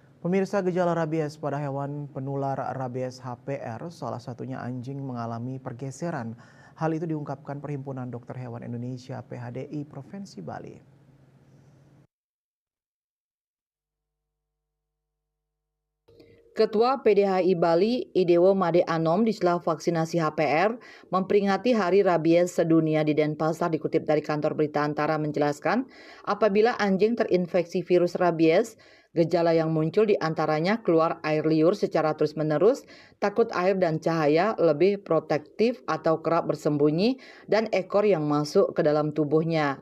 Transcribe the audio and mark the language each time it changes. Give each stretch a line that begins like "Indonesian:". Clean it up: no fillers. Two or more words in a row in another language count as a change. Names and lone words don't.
Indonesian: Pemirsa, gejala rabies pada hewan penular rabies HPR, salah satunya anjing mengalami pergeseran. Hal itu diungkapkan Perhimpunan Dokter Hewan Indonesia (PHDI) Provinsi Bali. Ketua PDHI Bali, Idewo Made Anom di sela vaksinasi HPR memperingati Hari Rabies Sedunia di Denpasar dikutip dari kantor berita Antara menjelaskan, apabila anjing terinfeksi virus rabies, gejala yang muncul diantaranya keluar air liur secara terus-menerus, takut air dan cahaya, lebih protektif atau kerap bersembunyi, dan ekor yang masuk ke dalam tubuhnya.